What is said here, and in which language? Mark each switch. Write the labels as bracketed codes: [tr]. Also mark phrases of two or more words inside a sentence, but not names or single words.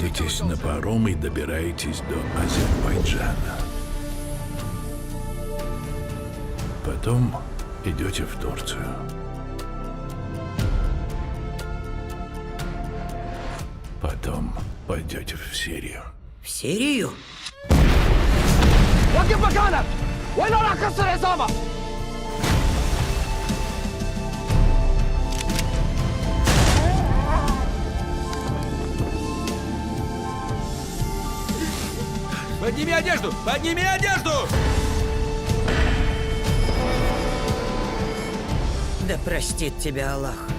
[ru] Садитесь на паром и добираетесь до Азербайджана. Потом идете в Турцию. Потом пойдете в Сирию. В Сирию? [ar] وقف مكانك! وإلا راح أكسر عصابة! [ru] Подними одежду! Подними одежду! Да простит тебя Аллах.